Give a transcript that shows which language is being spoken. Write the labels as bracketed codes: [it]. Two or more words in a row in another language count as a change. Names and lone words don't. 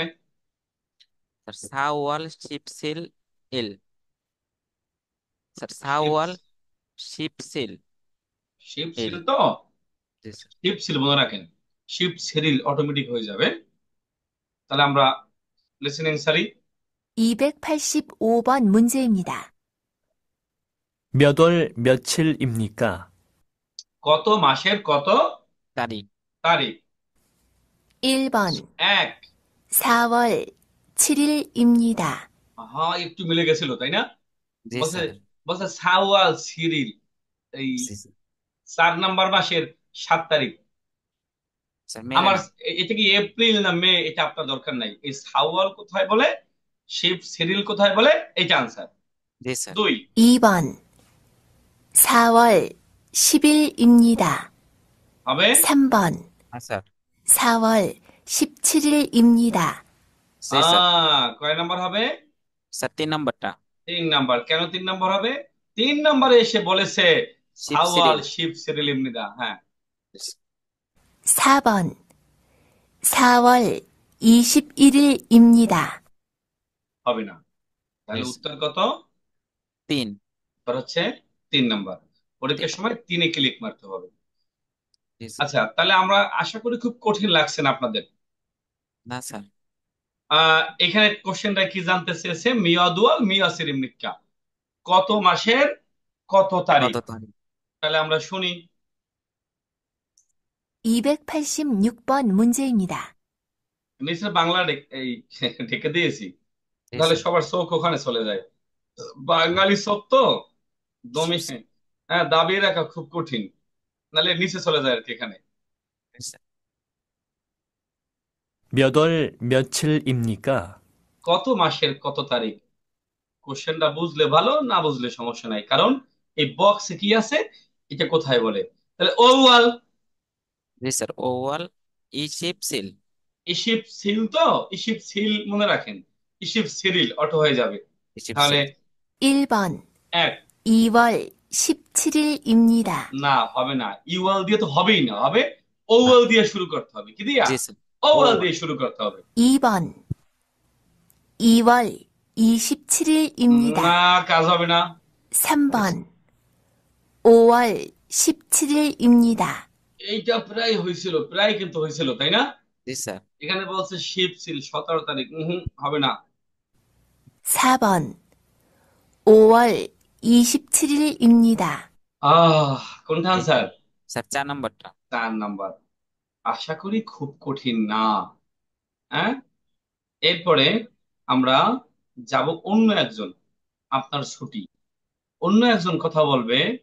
[ko] স্যার 사월 십칠일. [bn] স্যার [ko] শিপ, 사월 십칠 শিপ ইল। [bn] সিল তো, জি স্যার। [ko] 십칠 [bn] মনে রাখেন, [ko] 십칠일 [bn] অটোমেটিক হয়ে যাবে। তাহলে আমরা লিসেনিং সারি। [ko] 285번 문제입니다. 몇 월 며칠입니까? [bn] কত মাসের কত তারিখ। তারিখ? [ko] 1번 [bn] এক, [ko] 4월 7일입니다. [bn] হ্যাঁ, একটু মিলে গেছিল তাই না? জি বলছে স্যার। বলছে [ko] 사월 칠일, [bn] এই জি স্যার। 4 নম্বর মাসের 7 তারিখ। স্যার মেলে আমার না। এটা কি এপ্রিল না মে, এটা আপনার দরকার নাই। এই সাওয়াল কোথায় বলে, [ko] 십칠일 [bn] কোথায় বলে, এইটা আনসার। জি স্যার। 2, [ko] 2번 4월 10일입니다. [bn] হবে? [ko] 3번 [bn] হ্যাঁ স্যার। [ko] 4월 17일입니다. [bn] জি স্যার। কয় নাম্বার হবে? স্যার 3 নম্বরটা। 3 নাম্বার। কেন 3 নাম্বার হবে? 3 নম্বরে এসে বলেছে সাওয়াল [ko] শিপসিল। 십칠일 입니다, হ্যাঁ। 4번 4월 21일입니다. [bn] হবে না। তাহলে জি স্যার। উত্তর কত? 3। উত্তর হচ্ছে 3 নাম্বার। পরীক্ষার সময় 3-এ ক্লিক মারতে হবে। জি স্যার। আচ্ছা, তাহলে আমরা আশা করি খুব কঠিন লাগছে না আপনাদের। না স্যার। এখানে কোশ্চেনটা কি জানতে চেয়েছে? [ko] 몇월 며칠 입니까, [bn] কত মাসের কত কত তারিখ। তারিখ? তাহলে আমরা শুনি। [ko] 286번 문제입니다. [bn] নিশ্চয় বাংলা এই ঢেকে দিয়েছি, জি তাহলে স্যার। সবার চোখ ওখানে চলে যায়। বাঙালি চোখ তো দমে, হ্যাঁ, দাবিয়ে রাখা খুব কঠিন, নাহলে নিচে চলে যায় আর কি এখানে। জি স্যার। [ko] 몇 월 며칠입니까? [bn] কত মাসের কত তারিখ। কোশ্চেনটা বুঝলে ভালো, না বুঝলে সমস্যা নাই, কারণ এই বক্সে কি আছে এটা কোথায় বলে। তাহলে ওয়াল জি স্যার। [ko] 오월 이십 칠. 이십 칠, [bn] তো [ko] 이십 칠 [bn] মনে রাখেন, [ko] 이십 칠일 [bn] অটো হয়ে যাবে। [ko] ইসিপ [bn] তাহলে [ko] সিল। 1번 [bn] এক [ko] 2월 17일입니다. [bn] না, হবে না, ইউএল দিয়ে তো হবেই না, হবে ওওয়াল দিয়ে শুরু করতে হবে। কি দিয়া? জি স্যার। ওওয়াল ওভাল। দিয়ে শুরু করতে হবে। [ko] 2번 2월 27일입니다. [bn] না, কাজ হবে না। [ko] 3번 5월 17일입니다. [bn] এইটা প্রায় হয়েছিল, প্রায় কিন্তু হয়েছিল, তাই না? জি স্যার। এখানে বলছে [ko] 십칠 [bn] 17 তারিখ, হবে না। [ko] 4번 5월 27일입니다. [bn] কোনটা আনসার? স্যার 4 নম্বরটা। 4 নাম্বার। আশা করি খুব কঠিন না। হ্যাঁ, এরপরে আমরা যাব অন্য একজন, আপনার ছুটি, অন্য একজন কথা বলবে।